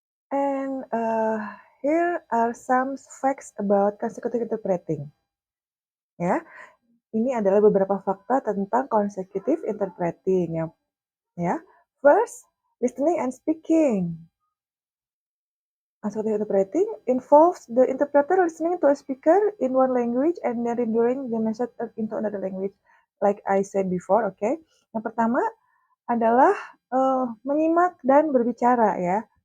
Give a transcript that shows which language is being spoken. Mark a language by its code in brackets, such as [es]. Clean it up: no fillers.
[en] And here are some facts about consecutive interpreting. [id] Ya, ini adalah beberapa fakta tentang consecutive interpreting ya. [en] First, listening and speaking. Consecutive interpreting involves the interpreter listening to a speaker in one language and then rendering the message into another language, like I said before, okay? [id] Yang pertama adalah menyimak dan berbicara ya.